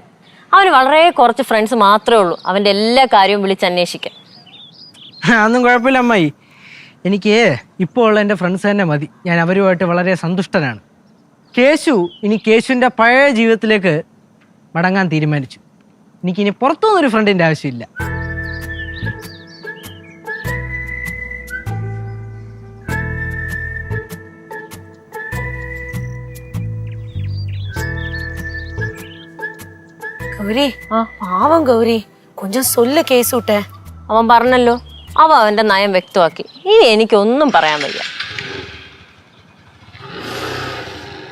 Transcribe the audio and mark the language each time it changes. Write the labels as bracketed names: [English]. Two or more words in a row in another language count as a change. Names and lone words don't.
[Malayalam] അവന് വളരെ കുറച്ച് ഫ്രണ്ട്സ് മാത്രമേ ഉള്ളൂ അവൻ്റെ എല്ലാ കാര്യവും വിളിച്ചന്വേഷിക്കാൻ. അതൊന്നും കുഴപ്പമില്ല അമ്മായി, എനിക്ക് ഇപ്പോൾ ഉള്ള എൻ്റെ ഫ്രണ്ട്സ് തന്നെ മതി. ഞാൻ അവരുമായിട്ട് വളരെ സന്തുഷ്ടനാണ്. കേശു ഇനി കേശുവിൻ്റെ പഴയ ജീവിതത്തിലേക്ക് മടങ്ങാൻ തീരുമാനിച്ചു. എനിക്കിനി പുറത്തുനിന്നൊരു ഫ്രണ്ടിൻ്റെ ആവശ്യമില്ല. [Tamil] கௌரி, பாவம் கௌரி, கொஞ்சம் சொல்லு கேசுட்ட. [Malayalam] അവൻ പറഞ്ഞല്ലോ, അവൻ്റെ നയം വ്യക്തമാക്കി. ഇനി എനിക്കൊന്നും പറയാൻ വയ്യ.